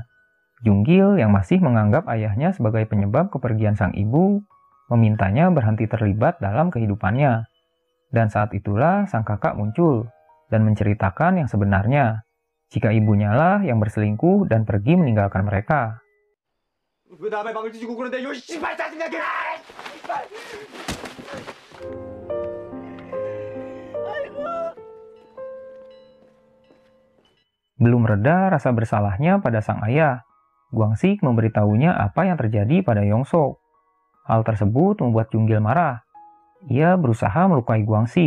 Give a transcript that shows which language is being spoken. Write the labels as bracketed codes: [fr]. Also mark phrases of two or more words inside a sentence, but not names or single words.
[id] Junggil yang masih menganggap ayahnya sebagai penyebab kepergian sang ibu, memintanya berhenti terlibat dalam kehidupannya. Dan saat itulah sang kakak muncul dan menceritakan yang sebenarnya, jika ibunya lah yang berselingkuh dan pergi meninggalkan mereka. [ko] 왜 남의 방을 뒤지고 그러는데 요 씨발 짜증나게! [id] Belum reda rasa bersalahnya pada sang ayah, Guangxi memberitahunya apa yang terjadi pada Yongsok. Hal tersebut membuat Junggil marah. Ia berusaha melukai Guangxi.